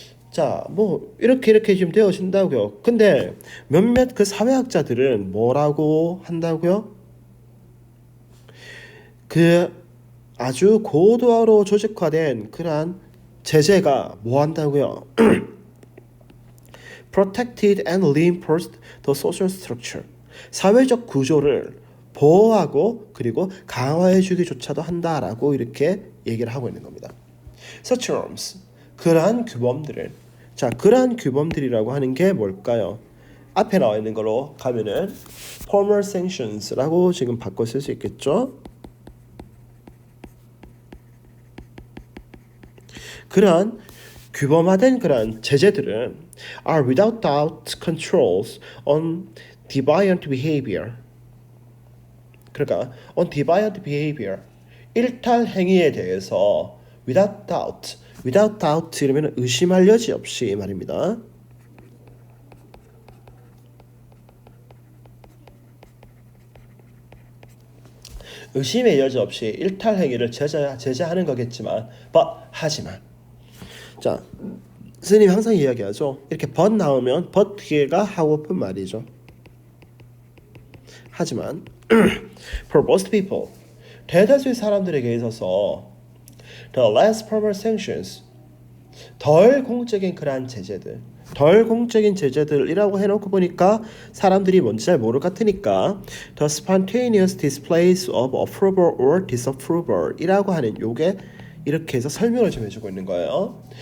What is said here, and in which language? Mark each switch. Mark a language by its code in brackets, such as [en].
[ko] 자, 뭐 이렇게 지금 되어진다고요. 근데 몇몇 그 사회학자들은 뭐라고 한다고요? 그 아주 고도화로 조직화된 그러한 제재가 뭐 한다고요? [en] Protected and reinforced the social structure. [ko] 사회적 구조를 보호하고 그리고 강화해주기조차도 한다라고 이렇게 얘기를 하고 있는 겁니다. [en] Such norms, [ko] 그러한 규범들을, 자, 그러한 규범들이라고 하는 게 뭘까요? 앞에 나와 있는 거로 가면은 formal sanctions라고 지금 바꿔 쓸 수 있겠죠? 그러한 규범화된 그러한 제재들은 [en] are without doubt controls on deviant behavior. [ko] 그러니까 on deviant behavior, 일탈 행위에 대해서 without doubt 이러면 의심할 여지 없이 말입니다. 의심의 여지 없이 일탈 행위를 제재하는 거겠지만 하지만 자, 선생님이 항상 이야기하죠. 이렇게 but 나오면 but 뒤에가 하고픈 말이죠. 하지만 [en] for most people, [ko] 대다수의 사람들에게 있어서 [en] the less formal sanctions, [ko] 덜 공적인 그러한 제재들, 덜 공적인 제재들이라고 해놓고 보니까 사람들이 뭔지 잘 모를 것 같으니까 [en] the spontaneous displays of approval or disapproval [ko] 이라고 하는 요게 이렇게 해서 설명을 좀 해주고 있는 거예요.